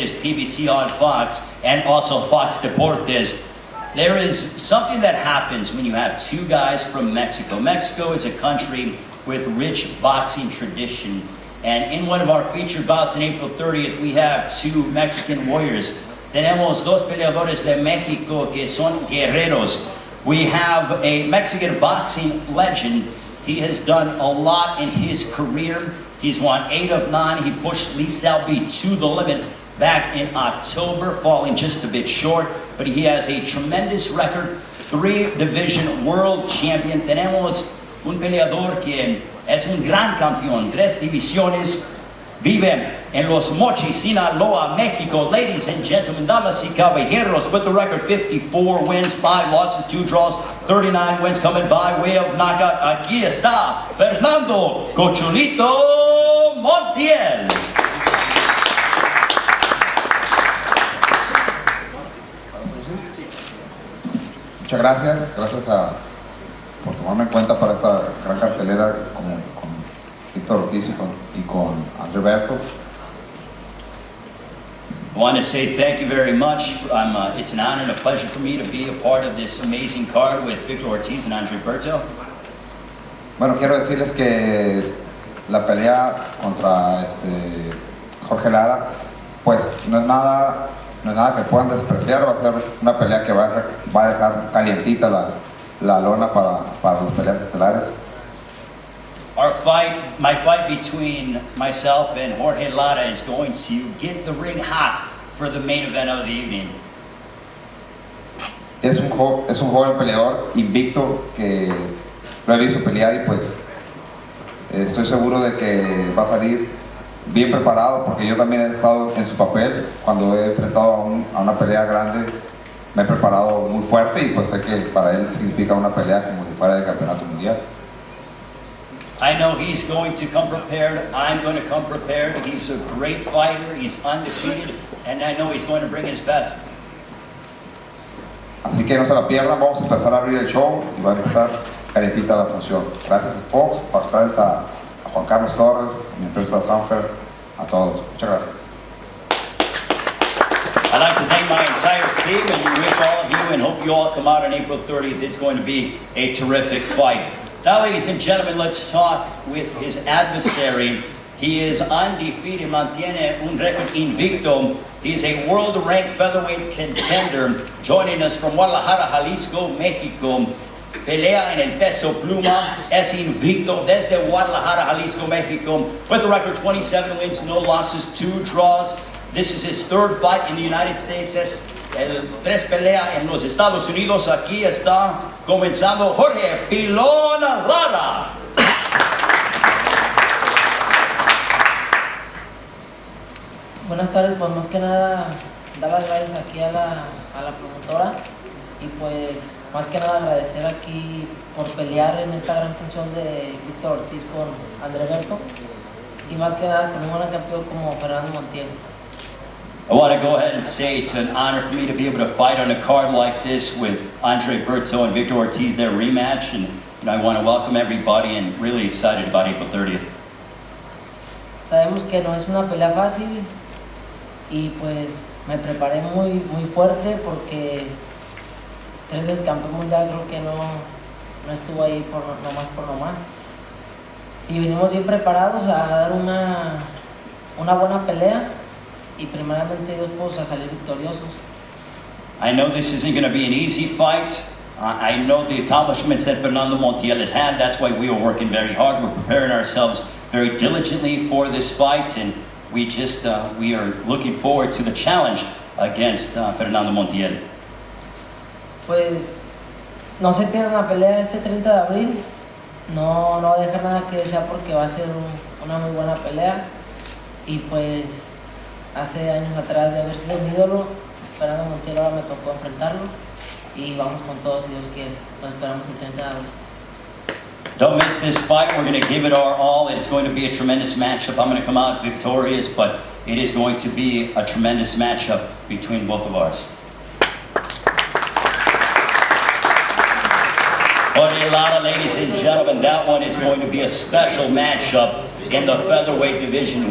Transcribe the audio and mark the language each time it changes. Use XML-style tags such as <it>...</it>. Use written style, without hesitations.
<en>It is PBC on Fox and also Fox Deportes. There is something that happens when you have two guys from Mexico. Mexico is a country with rich boxing tradition. And in one of our featured bouts on April 30th, we have two Mexican warriors.</en> <es>Tenemos dos peleadores de México que son guerreros.</es> <en>We have a Mexican boxing legend. He has done a lot in his career. He's won 8 of 9. He pushed Lee Selby to the limit back in October, falling just a bit short. But he has a tremendous record, 3-division world champion.</en> <es>Tenemos un peleador que es un gran campeón, 3 divisiones. Vive en Los Mochis, Sinaloa, Mexico.</es> <en>Ladies and gentlemen,</en> <es>damas y caballeros,</es> <en>with the record 54 wins, 5 losses, 2 draws, 39 wins coming by way of knockout.</en> <es>Aquí está Fernando Cocholito Montiel. Muchas gracias, por tomarme en cuenta para esta gran cartelera con Víctor Ortiz y con André Berto.</es> <en>I want to say thank you very much. It's an honor and a pleasure for me to be a part of this amazing card with Victor Ortiz and Andre Berto.</en> <es>Bueno, quiero decirles que la pelea contra Jorge Lara, pues no es nada que puedan despreciar. Va a ser una pelea que va a dejar calientita la lona para las peleas estelares.</es> <en>My fight between myself and Jorge Lara is going to get the ring hot for the main event of the evening.</en> <es>Es un joven peleador invicto que lo he visto pelear y pues estoy seguro de que va a salir bien preparado, porque yo también he estado en su papel. Cuando he enfrentado a una pelea grande me he preparado muy fuerte y pues sé que para él significa una pelea como si fuera de campeonato mundial.</es> <en>I know he's going to come prepared. I'm going to come prepared. He's a great fighter. He's undefeated. And I know he's going to bring his best.</en> <es>Así que no se la pierdan. Vamos a empezar a abrir el show y va a empezar calentita la función. Gracias a Fox, gracias a Juan Carlos Torres, a mi empresa Sanfer, a todos. Muchas gracias.</es> <en>I'd like to thank my entire team and wish all of you and hope you all come out on April 30th. It's going to be a terrific fight. Now, ladies and gentlemen, let's talk with his adversary. He is undefeated,</en> <es>mantiene un récord invicto.</es> <en>He's a world-ranked featherweight contender, joining us from Guadalajara, Jalisco, Mexico.</en> <es>Pelea en el peso pluma, es invicto desde Guadalajara, Jalisco, Mexico,</es> <en>with a record 27 wins, no losses, 2 draws. This is his 3rd fight in the United States.</en> <es>Es el 3 pelea en los Estados Unidos. Aquí está comenzando Jorge Pilón Lara. Buenas tardes, pues más que nada dar las gracias aquí a la promotora y pues más que nada agradecer aquí por pelear en esta gran función de Víctor Ortiz con André Berto y más que nada con un gran campeón como Fernando Montiel.</es> <en>I want to go ahead and say it's an honor for me to be able to fight on a card like this with Andre Berto and Victor Ortiz, their rematch, and I want to welcome everybody and really excited about April 30th.</en> <es>Sabemos que no es una pelea fácil y pues me preparé muy fuerte porque 3 veces campeón mundial creo que no estuvo ahí por nomás. Y venimos bien preparados a dar una buena pelea y primeramente Dios pues a salir victoriosos.</es> <en>I know this isn't going to be an easy fight. I know the accomplishments that Fernando Montiel has had. That's why we are working very hard. We're preparing ourselves very diligently for this fight, and we are looking forward to the challenge against Fernando Montiel.</en> <es>Pues no se pierdan la pelea este 30 de abril. No va a dejar nada que desear porque va a ser una muy buena pelea. y pues hace años atrás de haber sido mi ídolo, Fernando Montiel, ahora me tocó enfrentarlo y vamos con todo si Dios quiere. Lo esperamos el 30 de abril.</es> <en>Don't miss this fight. We're going to give it our all. It's going to be a tremendous matchup. I'm going to come out victorious, but it is going to be a tremendous matchup between both of us. Lara, ladies and gentlemen, that one is going to be a special matchup in the featherweight division.</en>